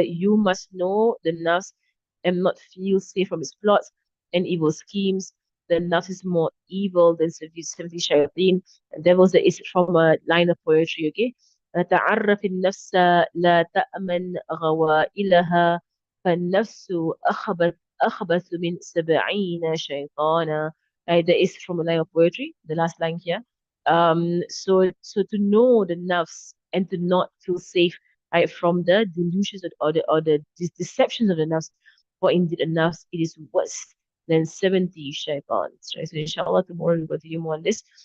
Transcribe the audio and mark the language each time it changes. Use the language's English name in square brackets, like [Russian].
[English] You must know the nafs and not feel safe from its plots and evil schemes. The nafs is more evil than 70 shayateen. And there was is from a line of poetry, okay? [Arabic] تعرف النفس لا تأمن غوائلها فالنفس أخبث من 70 شيطانا. [English] That is from a line of poetry, the last line here. So to know the nafs and to not feel safe, right, from the delusions or the deceptions of the nafs, for indeed a nafs, it is worse than 70 shaitans, right? So inshallah, tomorrow we'll continue more on this.